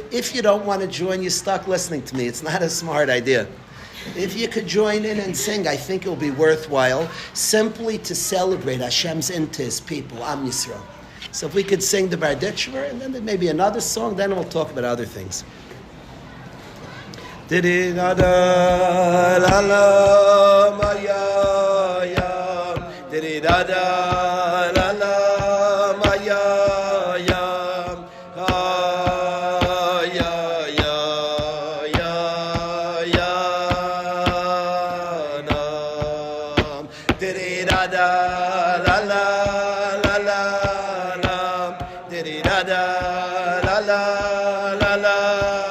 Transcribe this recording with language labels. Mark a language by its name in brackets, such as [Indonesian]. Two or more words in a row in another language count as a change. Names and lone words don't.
[English] If you don't want to join, you're stuck listening to me. It's not a smart idea. If you could join in and sing, I think it will be worthwhile, simply to celebrate Hashem's into His people, [Hebrew] עם ישראל. [English] So if we could sing the Barditchever, and then there may be another song, then we'll talk about other things. Didi da da la la ma ya ya, didi da da la la ma ya ya, ah ya ya ya ya nam, didi da da la la la la nam, didi da da la la la la.